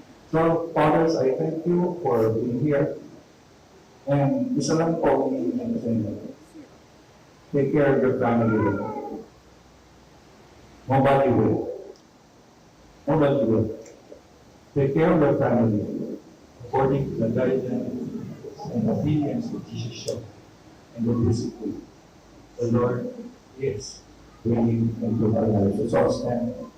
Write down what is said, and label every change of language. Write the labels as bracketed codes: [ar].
[en] So, fathers, I thank you for being here. [tl] And isa lang po ang hinihingi ko sa inyo. [en] Take care of your family. Nobody will. Nobody will. Take care of your family according to the guidance and obedience that Jesus showed and the discipline the Lord is bringing into our lives. So stand.